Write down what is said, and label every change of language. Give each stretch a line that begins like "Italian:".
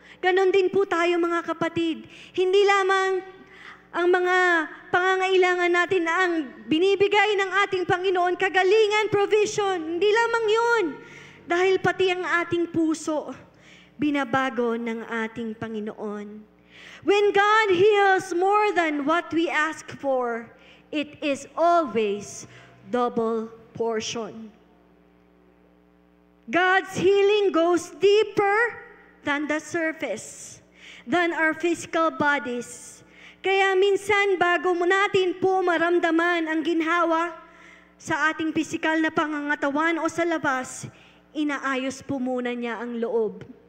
Filipino: Ganon din po tayo mga kapatid. Hindi lamang ang mga pangangailangan natin na ang binibigay ng ating Panginoon, kagalingan, provision. Hindi lamang yun. Dahil pati ang ating puso, binabago ng ating Panginoon.
English: When God heals more than what we ask for, it is always double portion. God's healing goes deeper than the surface, than our physical bodies.
Filipino: Kaya minsan bago mo natin po maramdaman ang ginhawa sa ating physical na pangangatawan o sa labas, inaayos po muna niya ang loob.